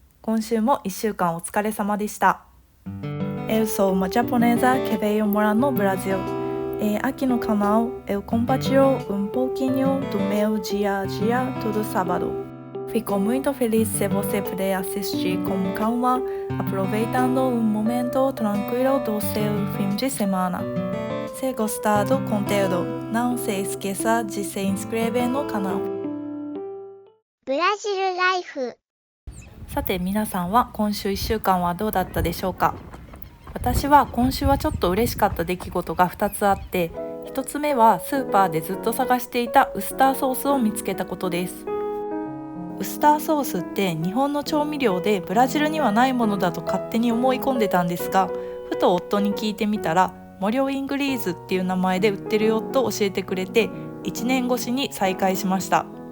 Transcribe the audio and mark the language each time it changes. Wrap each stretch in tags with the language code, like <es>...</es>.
<ja>今週も1週間お疲れ様でした。</ja> <pt>Eu sou uma japonesa que veio morar no Brasil. Aqui no canal eu compartilho pouquinho do meu dia a dia todo sábado. Fico muito feliz se você puder assistir com calma, aproveitando momento tranquilo do seu fim de semana. Se gostar do conteúdo, não se esqueça de se inscrever no canal.</pt> <ja>ブラジルライフ。さて皆さんは今週1週間はどうだったでしょうか。私は今週はちょっと嬉しかった出来事が2つあって、1つ目はスーパーでずっと探していたウスターソースを見つけたことです。ウスターソースって日本の調味料でブラジルにはないものだと勝手に思い込んでたんですが、ふと夫に聞いてみたらモリョイングリーズっていう名前で売ってるよと教えてくれて、1年越しに再会しました。</ja>